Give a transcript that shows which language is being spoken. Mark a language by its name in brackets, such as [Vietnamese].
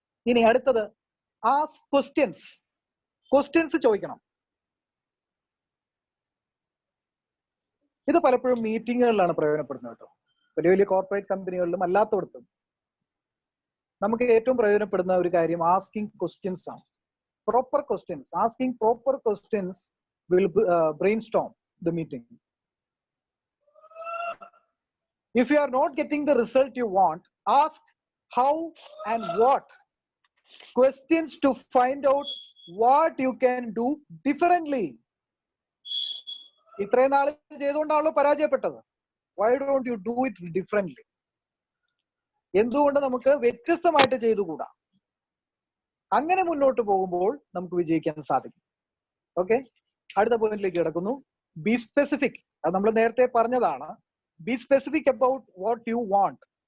[Malayalam] ഇനി അടുത്തത് [English] Ask questions. [Malayalam] Questions ചോദിക്കണം. ഇത് പലപ്പോഴും മീറ്റിങ്ങുകളിലാണ് പ്രയോജനപ്പെടുന്നത് കേട്ടോ. വലിയ വലിയ കോർപ്പറേറ്റ് കമ്പനികളിലും അല്ലാത്തടത്തും നമുക്ക് ഏറ്റവും പ്രയോജനപ്പെടുന്ന ഒരു കാര്യം ആസ്കിങ് ക്വസ്റ്റ്യൻസ് ആണ്. [English] Proper questions. Asking proper questions will brainstorm the meeting. If you are not getting the result you want, ask how and what questions to find out what you can do differently. [Malayalam] ഇത്രയും നാൾ ചെയ്തുകൊണ്ടാണല്ലോ പരാജയപ്പെട്ടത്. [English] Why don't you do it differently? [Malayalam] എന്തുകൊണ്ട് നമുക്ക് വ്യത്യസ്തമായിട്ട് ചെയ്തുകൂടാ? അങ്ങനെ മുന്നോട്ട് പോകുമ്പോൾ നമുക്ക് വിജയിക്കാൻ സാധിക്കും. ഓക്കെ, അടുത്ത പോയിന്റിലേക്ക് കിടക്കുന്നു. [English] Be specific. [Malayalam] അത് നമ്മൾ നേരത്തെ പറഞ്ഞതാണ്. [English] Be specific about what you want.